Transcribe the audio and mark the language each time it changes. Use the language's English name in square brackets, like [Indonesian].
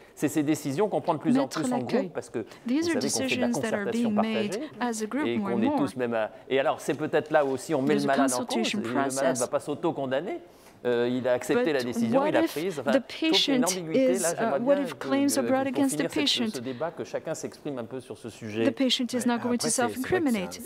[French] C'est ces décisions qu'on prend de plus en plus en groupe parce que vous savez qu'on fait de la concertation partagée et qu'on est tous même à... Et alors, c'est peut-être là aussi on met le malade en cause. Le malade ne va pas s'auto-condamner. Il a accepté la décision, il a prise. Enfin, [English] the patient is, what if claims are brought against the patient? [French] Ce débat, que chacun s'exprime un peu sur ce sujet. [English] The patient is not going to self-incriminate, is he?